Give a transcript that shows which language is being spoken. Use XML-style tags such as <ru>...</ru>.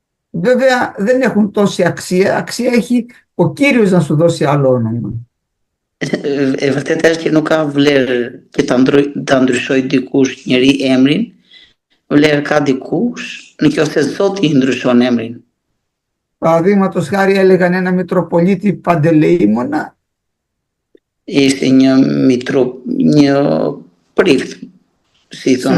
<el>Βέβαια δεν έχουν τόση αξία, αξία έχει ο Κύριος να σου δώσει άλλο όνομα.</el> <sq>E vërtet është që nuk ka vlerë që ta ndryshoj dikush njëri emrin, vlerë ka dikush nëse Zoti i ndryshon emrin.</sq> <el>Παραδείγματος χάρη έλεγαν ένα Μητροπολίτη Παντελεήμονα</el> <sq>Ishte një mitrup, një prift, si thonë</sq>